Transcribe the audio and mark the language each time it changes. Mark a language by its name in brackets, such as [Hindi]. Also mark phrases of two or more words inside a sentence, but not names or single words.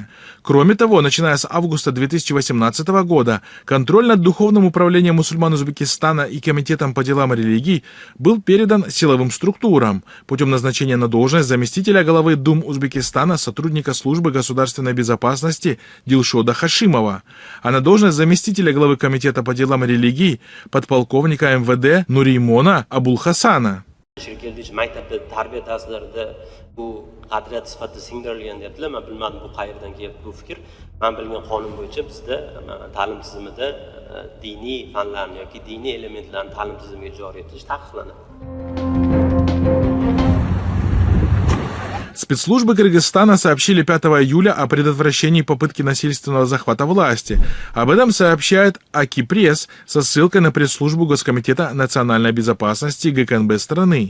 [Russian] Кроме того, начиная с августа 2018 года, контроль над Духовным управлением мусульман Узбекистана и Комитетом по делам религий был передан силовым структурам путем назначения на должность заместителя главы Дум Узбекистана, сотрудника службы государственной безопасности Дилшода Хашимова, а на должность заместителя главы Комитета по делам религий подполковника МВД Нуримона Абулхасана. [Uzbek] Tarbiya darslarida bu qadriyat sifatida singdirilgan deyaptilar. Men bilmadim bu qayerdan keldi bu fikr. Men bilgan qonun bo'yicha bizda ta'lim tizimida diniy fanlarni yoki diniy elementlarni ta'lim tizimiga joriy etish taqiqlanadi. [Russian] Спецслужбы Кыргызстана сообщили 5 июля о предотвращении попытки насильственного захвата власти. Об этом сообщает АКИ-пресс со ссылкой на пресс-службу Госкомитета национальной безопасности ГКНБ страны.